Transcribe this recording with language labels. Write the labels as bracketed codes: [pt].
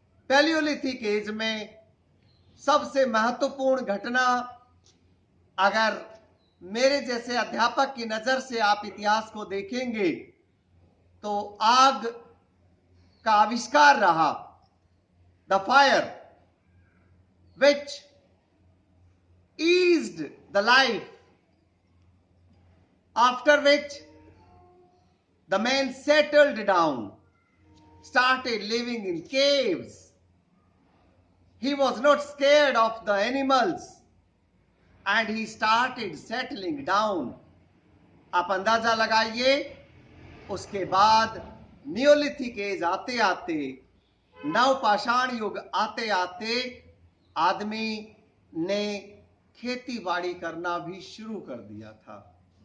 [hi] Palaeolithic as में सबसे महत्वपूर्ण घटना, अगर मेरे जैसे अध्यापक की नजर से आप इतिहास को देखेंगे तो आग का आविष्कार रहा, [en] The fire which eased the life, after which the man settled down, started living in caves. He was not scared of the animals and he started settling down. [hi] आप अंदाजा लगाइए, उसके बाद नियोलिथिक एज आते आते, नवपाषाण युग आते आते आदमी ने खेती बाड़ी करना भी शुरू कर दिया था।